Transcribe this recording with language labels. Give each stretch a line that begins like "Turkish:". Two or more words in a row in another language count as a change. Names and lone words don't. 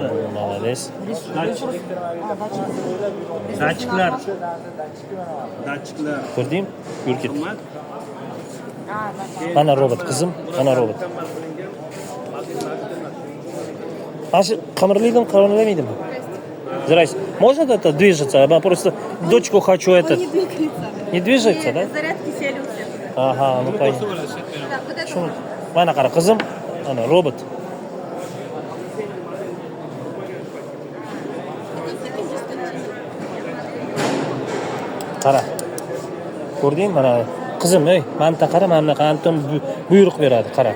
Russian: Молодец.
Uzbek: Datchiklar. Ko'rdingmi? Yur ket. Mana robot qizim, mana robot. Mana shu qimirlaydimi?
Russian: Здрасте. Можно это движется? Я просто дочку хочу этот. Он не двигается. Не движется, да? Зарядки сели у всех. Ага, ну понятно. Да, вот это
Uzbek: Shuni mana qara qizim, ana robot. Qara. Ko'rdingmi mana qizim, ey, mana bu qara, mana bunaqa Anton buyruq beradi, qara.